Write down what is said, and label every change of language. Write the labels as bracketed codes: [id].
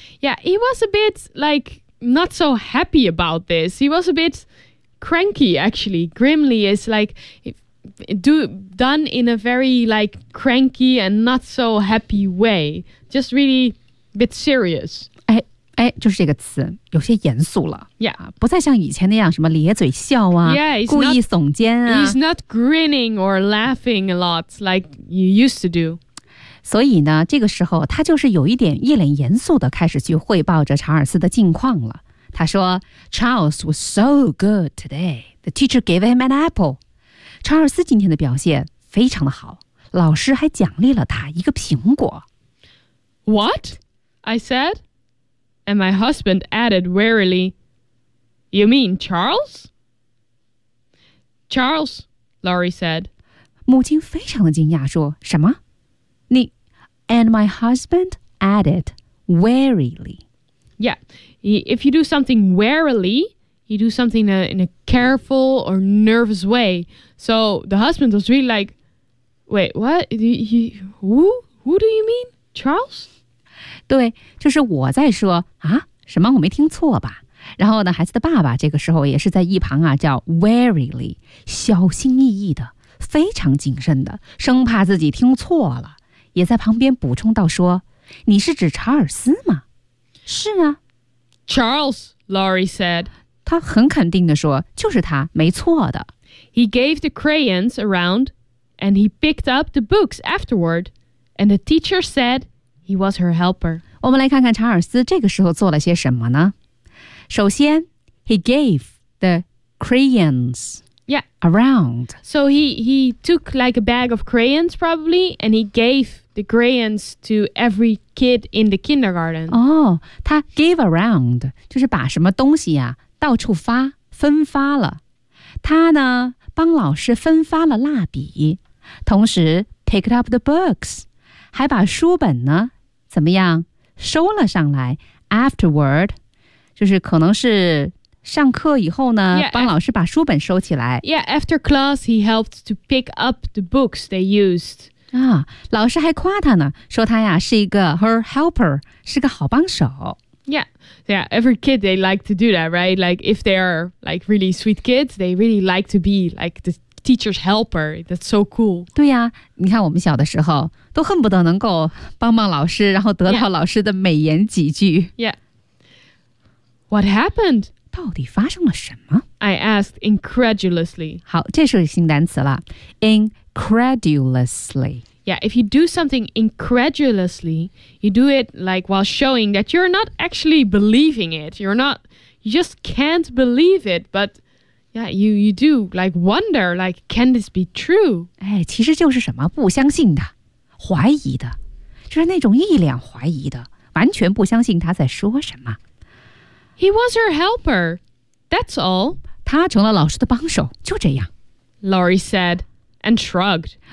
[en] Yeah, he was a bit like not so happy about this. He was a bit cranky actually. Grimly is like done in a very like cranky and not so happy way. Just really a bit serious. [zh] 哎，就是这个词，有些严肃了。 [en] Yeah, [zh] 不再像以前那样什么咧嘴笑啊， [en] yeah, [zh] 故意耸肩啊。 [en] He's not grinning or laughing a lot like you used to do. [zh] 所以呢，这个时候他就是有一点一脸严肃的开始去汇报着查尔斯的近况了。他说 [en] ，Charles was so good today. The teacher gave him an apple. [zh] 查尔斯今天的表现非常的好，老师还奖励了他一个苹果。 [en] What? I said. And my husband added wearily, You mean Charles? Charles, Lori said. [zh] 母亲非常的惊讶说什么你 [en] And my husband added wearily. Yeah, if you do something wearily, you do something in a careful or nervous way. So the husband was really like, Wait, what? Who do you mean? Charles? [zh] 对，就是我在说啊，什么我没听错吧？然后呢，孩子的爸爸这个时候也是在一旁啊，叫 warily， 小心翼翼的，非常谨慎的，生怕自己听错了，也在旁边补充到说：“你是指查尔斯吗？” 是啊 [en] ，Charles， Lori said， [zh] 他很肯定的说，就是他，没错的。 [en] He gave the crayons around and he picked up the books afterward, and the teacher said he was her helper. [zh] 我们来看看查尔斯这个时候做了些什么呢？首先 [en] he gave the crayons around. So he took like a bag of crayons probably, and he gave the crayons to every kid in the kindergarten. [zh] Oh, 他 [en] gave around, [zh] 就是把什么东西啊到处发分发了。他呢帮老师分发了蜡笔，同时 [en] picked up the books, [zh] 还把书本呢怎么样收了上来 [en] afterward, [zh] 就是可能是上课以后呢 [en] yeah, [zh] 帮老师把书本收起来。 [en] Yeah, after class, he helped to pick up the books they used. [zh] 啊，老师还夸他呢，说他呀是一个 [en] her helper, [zh] 是个好帮手。 [en] Yeah, yeah, every kid, they like to do that, right? Like, if they are, like, really sweet kids, they really like to be, like, the teacher's helper. That's so cool. [zh] 对呀，你看我们小的时候，都恨不得能够帮帮老师，然后得到老师的美言几句。 [en] Yeah. What happened? [zh] 到底发生了什么？ [en] I asked incredulously. [zh] 好，这是新单词了。Incredulously. [en] Yeah, if you do something incredulously, you do it like while showing that you're not actually believing it. You're not, you just can't believe it, but yeah, you do like wonder, like, can this be true? [zh] 哎，其实就是什么不相信的，怀疑的，就是那种一脸怀疑的，完全不相信他在说什么。 [en] He was her helper. That's all. [zh] 他成了老师的帮手，就这样。 [en] Laurie said,And shrugged.